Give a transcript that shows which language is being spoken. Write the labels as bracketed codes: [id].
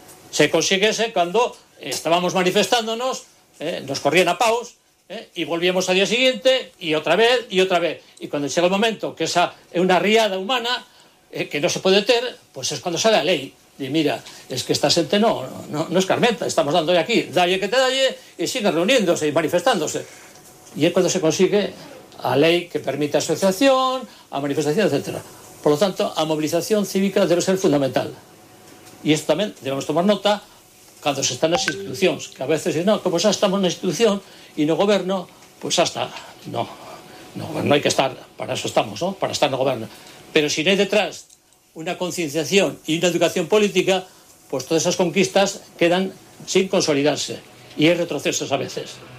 [gl] Se consiguese cando estábamos manifestándonos, nos corrían a paus, e volvíamos ao día seguinte, e outra vez, e outra vez. E cando chega o momento que esa é unha riada humana, que non se pode ter, pois pues é cando sale a lei. E mira, es que esta xente no es carmenta, estamos dando aquí, dalle que te dalle, e siguen reuniéndose e manifestándose. E é cando se consigue a lei que permite a asociación, a manifestación, etc. [es] Por lo tanto, a movilización cívica debe ser fundamental. Y esto también debemos tomar nota cuando se están en las instituciones, que a veces dicen, no, como ya estamos en la institución y no gobierno, pues hasta, no hay que estar, para eso estamos, ¿no? Para estar en el gobierno. Pero si no hay detrás una concienciación y una educación política, pues todas esas conquistas quedan sin consolidarse y hay retrocesos a veces.